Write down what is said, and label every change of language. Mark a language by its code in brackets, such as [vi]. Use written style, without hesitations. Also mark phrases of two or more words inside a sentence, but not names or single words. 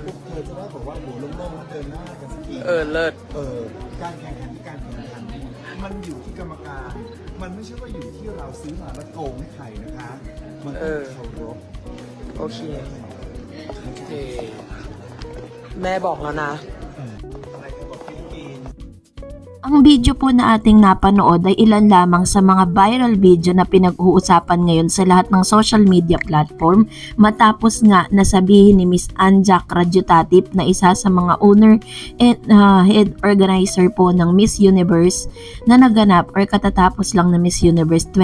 [th] เธอจะได้บอกว่าหัวโล่งๆเดินหน้ากันสักที เลิศ การแข่งขันมันอยู่ที่กรรมการมันไม่ใช่ว่าอยู่ที่เราซื้อมาแล้วโกงให้ใครนะคะมันต้องเคารพ โอเคแม่บอกแล้วนะ [tl] Ang video po na ating napanood ay ilan lamang sa mga [en] viral video [tl] na pinag-uusapan ngayon sa lahat ng [en] social media platform [tl] matapos nga nasabihin ni Miss Anja Kradyutatip na isa sa mga [en] owner and head organizer [tl] po ng Miss Universe na naganap or katatapos lang na Miss Universe